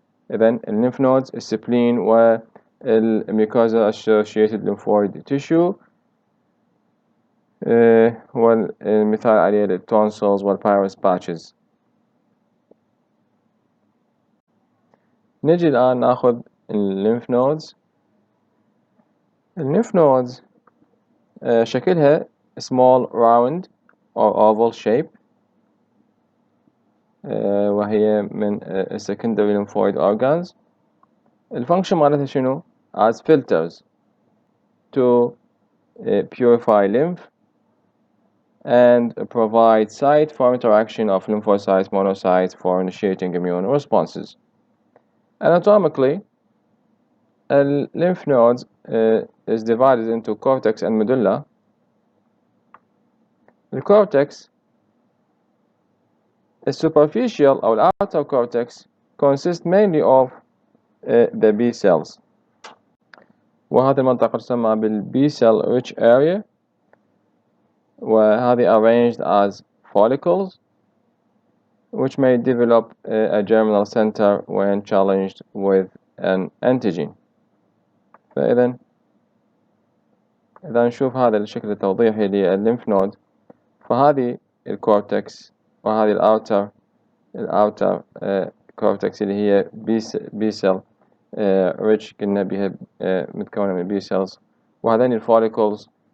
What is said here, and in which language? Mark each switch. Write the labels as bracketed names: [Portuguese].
[Arabic] إذن الليمف نودز السبلين والميوكوزا associated lymphoid tissue والمثال عليه التونسلز والبايروس باتشز. نجي الآن نأخذ الليمف نودز. الليمف نودز شكلها [English] small round or oval shape، [Arabic] وهي من secondary lymphoid organs. الفانكشن مالتها شنو؟ [English] as filters to purify lymph and provide site for interaction of lymphocytes monocytes for initiating immune responses. Anatomically lymph nodes is divided into cortex and medulla. The cortex is superficial or outer cortex consists mainly of the B cells. [Arabic] وهذه المنطقة تسمى [English] B cell rich area، وهذه arranged as follicles which may develop a germinal center when challenged with an antigen. [Arabic] فإذا نشوف هذا الشكل التوضيحي للليمف نود، فهذه الكورتكس وهذه الأوتر كورتكس اللي هي بي سيل ريتش قلنا بها متكونة من بي سيلز، وهذين الفوليكلز،